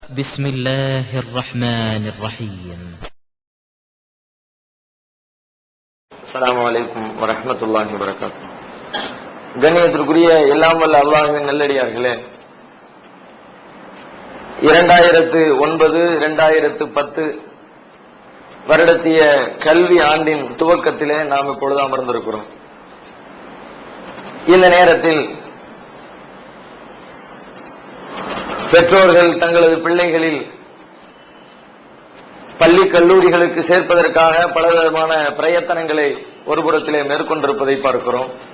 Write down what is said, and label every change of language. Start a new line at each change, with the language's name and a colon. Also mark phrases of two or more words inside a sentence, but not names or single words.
Arabic: بسم الله الرحمن الرحيم. السلام عليكم ورحمة الله وبركاته.
Tamil: கண்ணியத்திற்குரிய எல்லாம் வல்ல அல்லாஹ்வின் நல்லடியார்களே, 2009 2010 வருடத்திய கல்வி ஆண்டின் துவக்கத்திலே நாம் இப்பொழுது அமர்ந்திருக்கிறோம். இந்த நேரத்தில் பெற்றோர்கள் தங்களது பிள்ளைகளில் பள்ளி கல்லூரிகளுக்கு சேர்ப்பதற்காக பலவிதமான பிரயத்தனங்களை ஒரு புறத்திலே மேற்கொண்டிருப்பதை பார்க்கிறோம்.